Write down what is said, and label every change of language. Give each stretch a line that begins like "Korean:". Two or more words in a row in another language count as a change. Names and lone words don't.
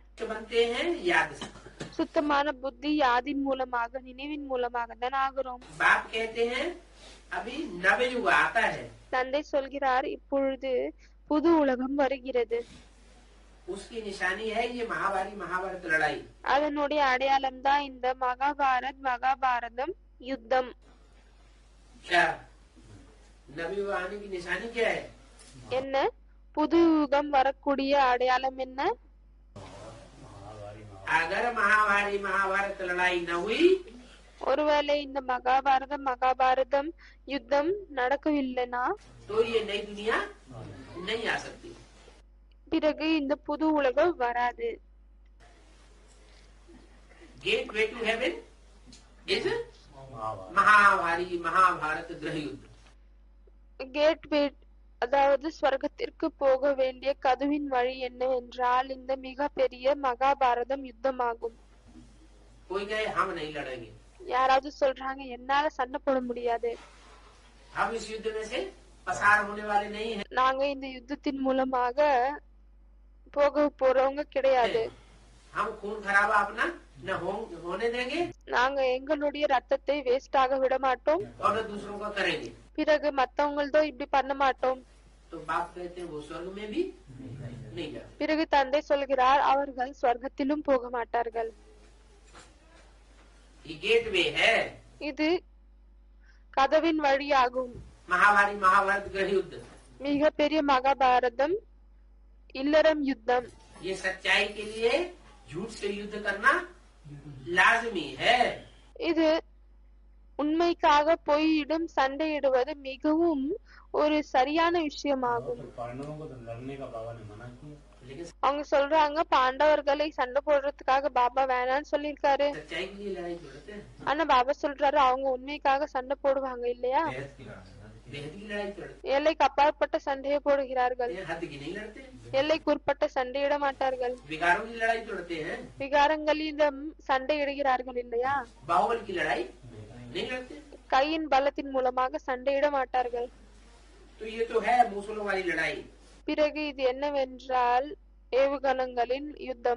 Hindi: बनते हैं याद से।
Tamil: சுத்தமான புத்தி யாதின் மூலமாக, நினைவின் மூலமாக தான் ஆகிறோம்.
Hindi: बाप कहते हैं अभी नव युग आता है।
Tamil: தந்தை சொல்கிறார் இப்பொழுது புது உலகம் வருகிறது.
Hindi: उसकी निशानी है ये महाभारत लड़ाई।
Tamil: அதனுடைய அடையாளம் தான் இந்த மகாபாரதம் யுத்தம்.
Hindi: क्या नव युग आने की निशानी क्या है?
Tamil: என்ன புது யுகம் வரக்கூடிய அடையாளம் என்ன?
Hindi: अगर महाभारत लड़ाई न हुई,
Tamil: ஒருவேளை இந்த மகாபாரதம் யுத்தம் நடக்கவில்லைனா
Hindi: तो ये नई दुनिया नहीं आ सकती।
Tamil: பிறகு இந்த புது உலகம் வராது.
English: gate way to heaven is
Hindi: महाभारत गृह युद्ध।
Tamil: கேட்வே அதாவது ஸ்வர்க்கத்திற்கு போக வேண்டிய கதவின் வழி என்னவென்றால் இந்த மிக பெரிய மகாபாரதம் யுத்தமாகும்.
Hindi: कोई गए हम नहीं लड़ेंगे,
Tamil: யாராவது சொல்றாங்க என்னால சண்டை போட முடியாது,
Hindi: हम इस युद्ध में से पसार होने वाले नहीं हैं।
Tamil: நாங்க இந்த யுத்தத்தின் மூலமாக போக போறவங்க கிடையாது,
Hindi: हम खून खराबा अपना न होने देंगे
Tamil: நாங்க எங்களுடைய ரத்தத்தை வேஸ்ட் ஆக விட மாட்டோம்,
Hindi: और न दूसरों का करेंगे।
Tamil: பிறகு மத்தவங்களதோ இப்படி பண்ண மாட்டோம்.
Hindi: तो बाप कहते हैं वो स्वर्ग में भी नहीं जाते।
Tamil: பிறகு தந்தை சொல்கிறார் அவர்கள் ஸ்வர்க்கத்திலும் போக மாட்டார்கள்.
Hindi: ये गेट वे है,
Tamil: இது கதவின் வழியாகும்.
Hindi: महाभारत गृह युद्ध,
Tamil: மிக பெரிய மகாபாரதம் இல்லறம் யுத்தம்.
Hindi: ये सच्चाई के लिए झूठ से युद्ध करना लाजमी है।
Tamil: இது உண்மைக்காக பொய்யிடும் சண்டையிடுவது மிகவும் ஒரு சரியான விஷயமாகும்.
Hindi: पांडवों को तो लड़ने का बाबा ने मना किया, लेकिन
Tamil: அவங்க சொல்றாங்க பாண்டவர்களை சண்டை போடுறதுக்காக பாபா வேணான்னு சொல்லிருக்காரு.
Hindi: सच्चाई के लिए लड़ाई लड़ते हैं,
Tamil: ஆனா பாபா சொல்றாரு அவங்க உண்மைக்காக சண்டை போடுவாங்க இல்லையா,
Hindi: बेहद की लड़ाई लड़ते
Tamil: எல்லைக்கு அப்பாற்பட்ட சண்டையை போடுகிறார்கள்,
Hindi: हैं, हद की नहीं लड़ते।
Tamil: எல்லைக்கு உட்பட்ட சண்டையிட மாட்டார்கள்,
Hindi: विकारों की लड़ाई लड़ते हैं,
Tamil: விகாரங்களிடம் சண்டையிடுகிறார்கள் இல்லையா,
Hindi: बाहुबल की लड़ाई नहीं लड़ते।
Tamil: கையின் பலத்தின் மூலமாக சண்டையிட மாட்டார்கள்.
Hindi: तो ये तो है मूसलों वाली लड़ाई,
Tamil: பிறகு இது என்னவென்றால் ஏவுகணங்களின் யுத்தம்,